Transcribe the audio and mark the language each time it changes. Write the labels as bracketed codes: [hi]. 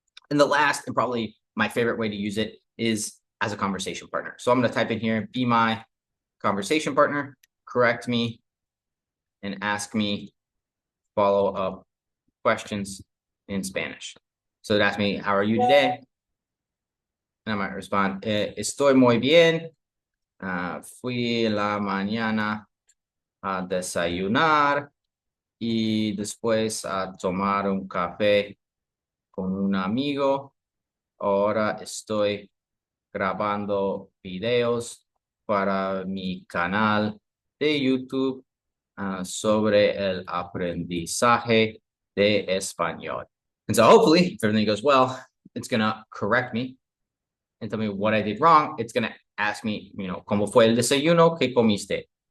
[en] And the last, and probably my favorite way to use it, is as a conversation partner. So I'm going to type in here, be my conversation partner, correct me, and ask me follow-up questions in Spanish. So it asks me, how are you today? And I might respond, [es] estoy muy bien. Fui la mañana a desayunar y después a tomar un café con un amigo. Ahora estoy grabando videos para mi canal de YouTube sobre el aprendizaje de español. [en] And so hopefully, if everything goes well, it's going to correct me and tell me what I did wrong. It's going to ask me, [es] ¿cómo fue el desayuno que comiste?